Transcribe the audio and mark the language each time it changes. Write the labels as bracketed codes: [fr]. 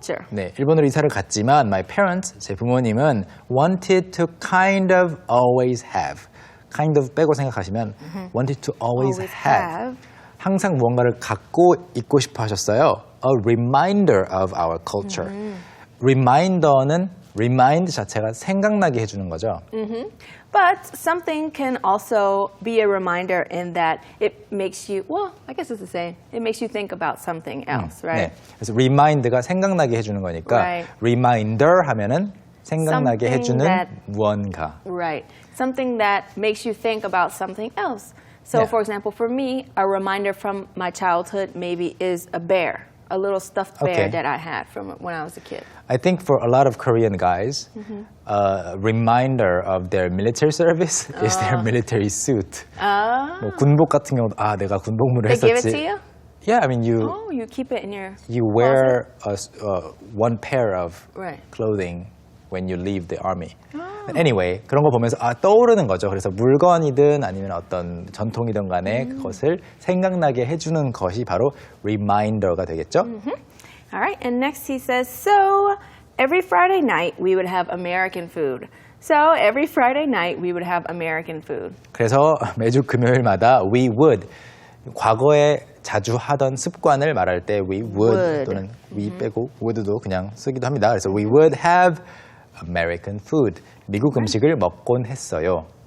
[ko] 네, 일본으로 이사를 갔지만 [en] my parents, [ko] 제 부모님은 [en] wanted to kind of always have. [ko] kind of 빼고 생각하시면 [en] wanted to always have. [ko] 항상 무언가를 갖고 있고 싶어 하셨어요. [en] A reminder of our culture. [ko] Reminder는 remind 자체가 생각나게 해주는 거죠. [en] But something can also be a reminder in that it makes you, well, I guess it's the same. It makes you think about something else, right? [ko] 네. 그래서 remind가 생각나게 해주는 거니까 [en] Right. [ko] reminder 하면은 생각나게 [en] Something [ko] 해주는 [en] that- [ko] 무언가. [en] Right. Something that makes you think about something else. So, Yeah. for example, for me, a reminder from my childhood maybe is a bear, a little stuffed bear Okay. that I had from when I was a kid. I think for a lot of Korean guys, a reminder of their military service is their military suit. [ko] 뭐 군복 같은 경우도 내가 군복무를 [en] They give it [ko] 했었지. [en] to you? Yeah, I mean you keep it in your wear one pair of Right. clothing when you leave the army. But anyway, [ko] 그런 거 보면서 떠오르는 거죠. 그래서 물건이든 아니면 어떤 전통이든 간에 그것을 생각나게 해주는 것이 바로 reminder가 되겠죠. [en] All right, and next he says, so every Friday night we would have American food. So every Friday night we would have American food. [ko] 그래서 매주 금요일마다 we would 과거에 자주 하던 습관을 말할 때 we would 또는 we 빼고 would도 그냥 쓰기도 합니다. 그래서 [en] we would have American food. [ko] 미국 음식을 먹곤 했어요.